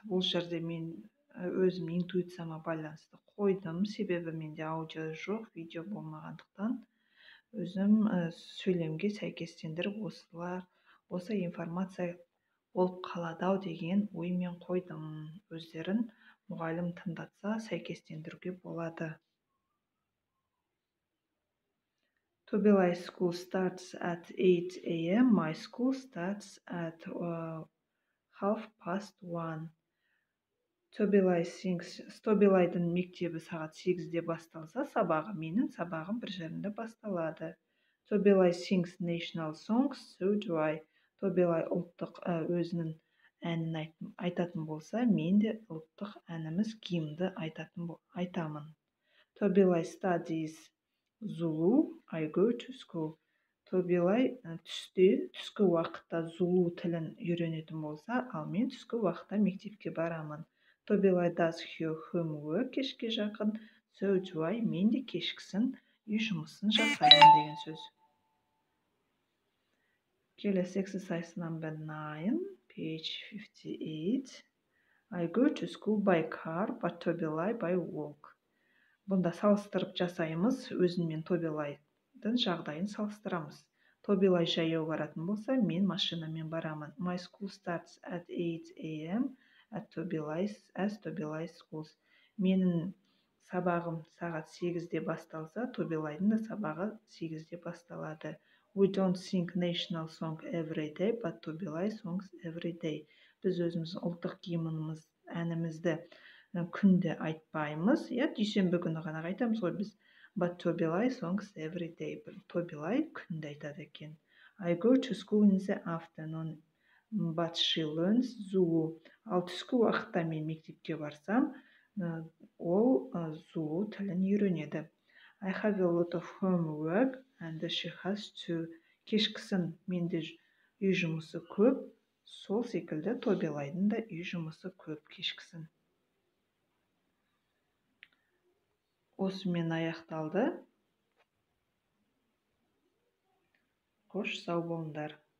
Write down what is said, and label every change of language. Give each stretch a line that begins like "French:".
Kazakh: Бұл жерде мен өзім интуицияма байланысты қойдым, себебі менде аудио жоқ, видео болмағандықтан өзім сөйлемге сәйкестендіріп осы информация болып қалады деген оймен қойдым. Өздерін мұғалім тыңдатса сәйкестендіруге болады.
English: Tobilai school starts at 8 a.m. My school starts at 1:30.
Kazakh: Tobilaiдің мектебі сағат 8-де басталса, сабағы менің сабағым 1:30-да басталады.
English: Tobilai sings national songs, so do I.
Kazakh: Tobilai ұлттық өзінің әнін айтатын болса, мен де ұлттық әніміз гимнді айтамын.
English: Tobilai studies Zulu, I go to school.
Kazakh: Tobilai түскі уақытта Zulu тілін үйренетін болса, ал мен түскі уақытта мектепке барамын.
English: Tobilai does her homework
Kazakh: кешке жақын,
English: so do I.
Kazakh: Мен де кешкісін үй жұмысын жасаймын деген сөз.
English: Келесі exercise number 9, page 58. I go to school by car, but Tobilai by walk.
Kazakh: Бұнда салыстырып жасаймыз, өзіммен Tobilaiдің жағдайын салыстырамыз. Tobilai жаяу баратын болса, мен машинамен барамын.
English: My school starts at 8 a.m. as Tobilai schools.
Kazakh: Менің сабағым сағат 8-де басталса, Tobilaiдің да сабағы 8-де басталады.
English: We don't sing national song every day, but Tobilai songs every day.
Kazakh: Біз өзіміз ұлттық гимніміз, әнімізді күнде айтпаймыз. Дүйсенбі күні ғана айтамыз ғой біз.
English: But Tobilai songs every day.
Kazakh: Tobilai күнде айтады екен.
English: I go to school in the afternoon, but she learns Zulu.
Kazakh: Ал түскі уақытта мен мектепке барсам, ол Zulu тілін үйренеді.
English: I have a lot of homework and she has to.
Kazakh: Кешкісін менде үй жұмысы көп, сол секілді Tobilaiдің да үй жұмысы көп кешкісін. Осымен аяқталды. Қош сау болыңдар.